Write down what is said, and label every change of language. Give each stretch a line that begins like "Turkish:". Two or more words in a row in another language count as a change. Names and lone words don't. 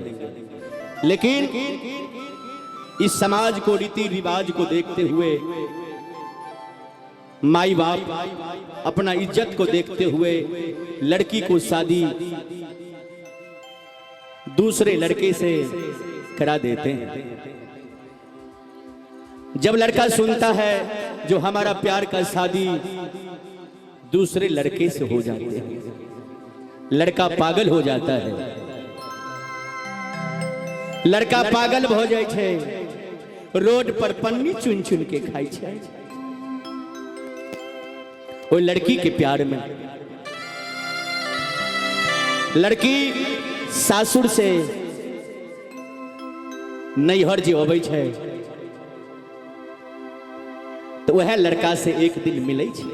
Hindi: लेकिन इस समाज को, रीति रिवाज को देखते हुए, माई बाप अपना इज्जत को देखते हुए लड़की को शादी दूसरे लड़के से करा देते हैं। जब लड़का सुनता है जो हमारा प्यार का शादी दूसरे लड़के से हो जाते हैं, लड़का पागल हो जाता है।
Angika: लड़का पागल हो जाए छे, रोड पर पन्नी चुन चुन के खाई छे। वो लड़की के प्यार में लड़की सासुर से नैहर जे अबै छे तो वह लड़का से एक दिन मिले छे।